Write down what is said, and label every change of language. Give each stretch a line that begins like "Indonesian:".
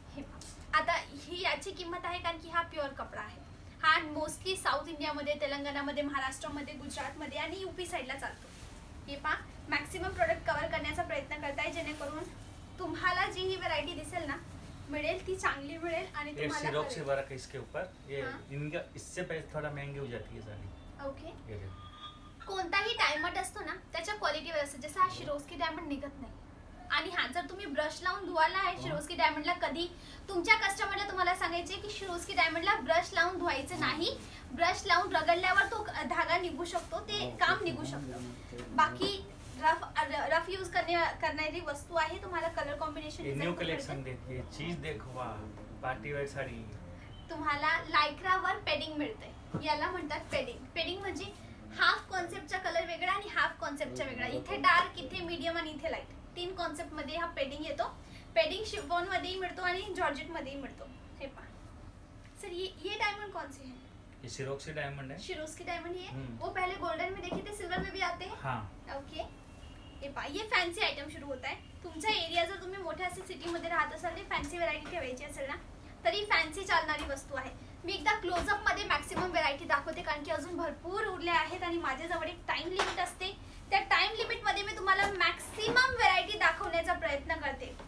Marathi: हे आता ही याची किंमत आहे कारण की हा प्युअर कपडा आहे, हा मोस्टली साऊथ इंडियामध्ये, तेलंगणामध्ये, महाराष्ट्रामध्ये, गुजरातमध्ये आणि यूपी साईडला चालतो। हे पहा मॅक्सिमम प्रोडक्ट कव्हर करण्याचा प्रयत्न करताय, जेणेकरून तुम्हाला जी ही व्हरायटी दिसेल ना, मिळेल ती चांगली मिळेल आणि तुम्हाला
Hindi: सिरोक्स से वर्क है इसके ऊपर, ये इनका इससे पैसे थोड़ा महंगी हो जाती है साड़ी।
Marathi: ओके, कोणताही डायमंड असतो ना त्याच्या क्वालिटीवर असतो, जसं हा शिरोस्की डायमंड निघत नाही। आणि हा जर तुम्ही ब्रश लावून धुवायला आहे शिरोस्की डायमंडला, कधी तुमच्या कस्टमरला तुम्हाला सांगायचे की शिरोस्की डायमंडला ब्रश लावून धुवायचं नाही, ब्रश लावून रगडल्यावर तो धागा निघू शकतो, ते काम निघू शकतं। बाकी रफ यूज करणारी वस्तू आहे, तुम्हाला कलर कॉम्बिनेशन
Hindi: न्यू कलेक्शन देखिए, चीज देखो, पार्टी वेअर साडी। तुम्हाला
Marathi: लायक्रावर पेडिंग मिळते, याला म्हणतात पेडिंग। पेडिंग म्हणजे हाफ कॉन्सेप्टचा कलर वेगळा आणि हाफ कॉन्सेप्टचा वेगळा, इथे डार्क, इथे मीडियम आणि इथे लाईट, 3 कॉन्सेप्ट मध्ये हा पेडिंग येतो। पेडिंग शिफॉन मध्येही मिळतो आणि जॉर्जेट मध्येही मिळतो। हे पहा
Hindi: सर, ये डायमंड कौन से हैं? ये सिरोस्की डायमंड है। सिरोस्की डायमंड ही है, वो पहले गोल्डन में देखे थे, सिल्वर में भी आते हैं। हाँ।
Marathi: ओके, हे पहा ये फॅन्सी आयटम सुरू होत आहे। तुमचा एरिया जर तुम्ही मोठ्या असे सिटी मध्ये राहत असाल, ते फॅन्सी व्हरायटी ठेवायची असेल ना, तरी फॅन्सी चालणारी वस्तू आहे। मी एकदा क्लोजअप मध्ये मॅक्सिमम व्हरायटी दाखवते, कारण की अजून भरपूर उरल्या आहेत आणि माझ्याजवळ एक टाइम लिमिट असते, त्या टाइम लिमिट मध्ये मी तुम्हाला मॅक्सिमम व्हरायटी दाखवण्याचा प्रयत्न करते।